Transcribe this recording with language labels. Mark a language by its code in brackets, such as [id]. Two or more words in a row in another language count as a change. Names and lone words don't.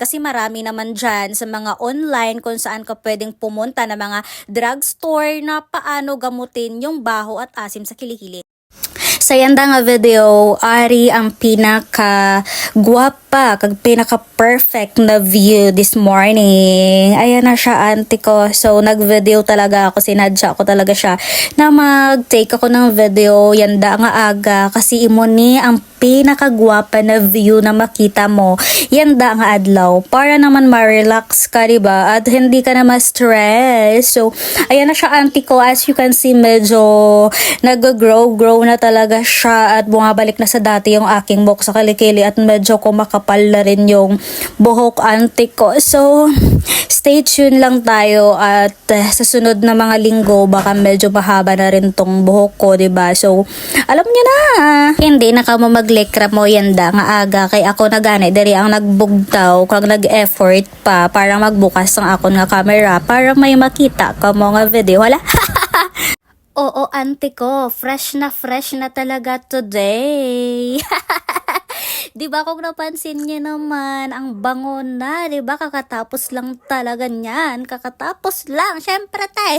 [tl] Kasi marami naman dyan sa mga online kung saan ka pwedeng pumunta na mga drugstore na paano gamutin yung baho at asim sa kilikili. [hil] Sa yanda nga video, ari ang pinaka guwapa, kag pinaka perfect na [en] view this morning. [tl] Ayan na siya, auntie ko. So nag-video talaga ako, sinadya ko talaga siya na mag-take ako ng video [hil] yanda nga aga [tl] kasi [hil] imo ni ang pinakagwapa [tl] na view na makita mo [hil] yanda nga adlaw [tl] para naman ma-relax ka, diba? At hindi ka na ma-stress. So ayan na siya, auntie ko. [en] As you can see, [tl] medyo nag-grow na talaga siya at bumabalik na sa dati yung aking buhok sa kilikili at medyo kumakapal na rin yung buhok, auntie ko. So stay tuned lang tayo at sa sunod na mga linggo baka medyo mahaba na rin tong buhok ko, diba? So alam niyo na, hindi [hil] na ka mo maglekra mo yanda nga aga kay ako na gani diri ang nagbugtaw kag nag-effort pa para magbukas ang akon nga camera para may makita ka mo nga video. Wala. [tl] Oo, auntie ko, fresh na talaga today. Diba kung napansin niyo naman, ang bango na, diba? Kakatapos lang talaga niyan. Kakatapos lang, syempre tay.